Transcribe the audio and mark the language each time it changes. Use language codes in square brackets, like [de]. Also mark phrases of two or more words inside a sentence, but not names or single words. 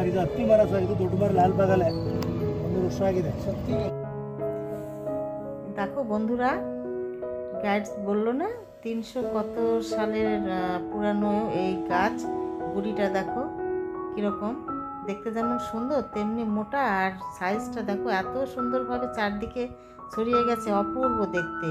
[kn] ಇದು ಹತ್ತಿ ಮರ ಸರ್, ಇದು ದೊಡ್ಡ ಮರ লাল বাগালে 100 ವರ್ಷ ಆಗಿದೆ. [bn] দেখো বন্ধুরা, গাইডস বললো না 300 কত সালের পুরানো এই গাছ। গুড়িটা দেখো কীরকম দেখতে, যেমন সুন্দর তেমনি মোটা। আর সাইজটা দেখো এত সুন্দরভাবে চারদিকে ছড়িয়ে গেছে, অপূর্ব দেখতে।